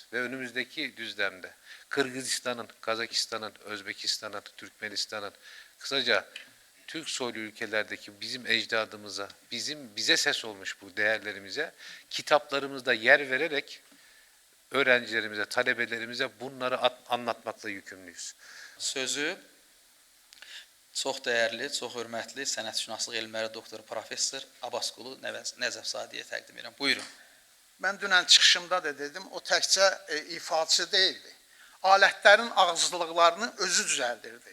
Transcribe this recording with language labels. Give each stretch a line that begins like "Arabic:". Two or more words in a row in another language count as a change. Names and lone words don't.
Turkish: Ve önümüzdeki düzlemde Kırgızistan'ın, Kazakistan'ın, Özbekistan'ın, Türkmenistan'ın, kısaca Türk soylu ülkelerdeki bizim ecdadımıza, bize ses olmuş bu değerlerimize kitaplarımızda yer vererek öğrencilerimize, talebelerimize bunları anlatmakla yükümlüyüz.
Azerbaijani: Sözü çox dəyərli, çox hörmətli sənətşünaslıq elmləri doktoru professor Abbasqulu Nəcəfzadəyə təqdim edirəm. Buyurun. Ben dünən çıxışımda da dedim, o təkcə ifaçı değildi. Alətlərin ağızlıqlarını özü düzəldirdi.